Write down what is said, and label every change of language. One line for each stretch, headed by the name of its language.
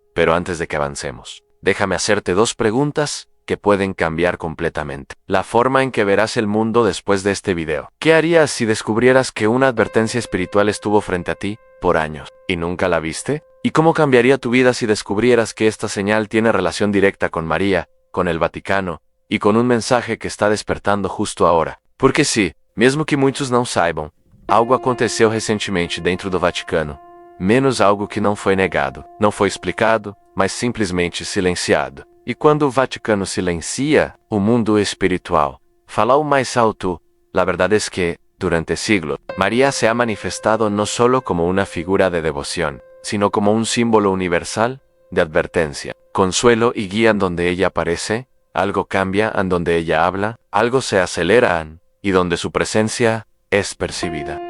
Spanish: Pero antes de que avancemos, déjame hacerte 2 preguntas que pueden cambiar completamente la forma en que verás el mundo después de este video. ¿Qué harías si descubrieras que una advertencia espiritual estuvo frente a ti por años y nunca la viste? ¿Y cómo cambiaría tu vida si descubrieras que esta señal tiene relación directa con María, con el Vaticano y con un mensaje que está despertando justo ahora? Porque sí,
Portuguese: mesmo que muitos não saibam, algo aconteceu recentemente dentro do Vaticano, menos algo que não foi negado, não foi explicado, mas simplesmente silenciado. E quando o Vaticano silencia o mundo espiritual, fala o mais alto,
Spanish: la verdad es que, durante siglos, María se ha manifestado no solo como una figura de devoción, sino como un símbolo universal de advertencia, consuelo y guía en donde ella aparece, algo cambia en donde ella habla, algo se acelera y donde su presencia es percibida.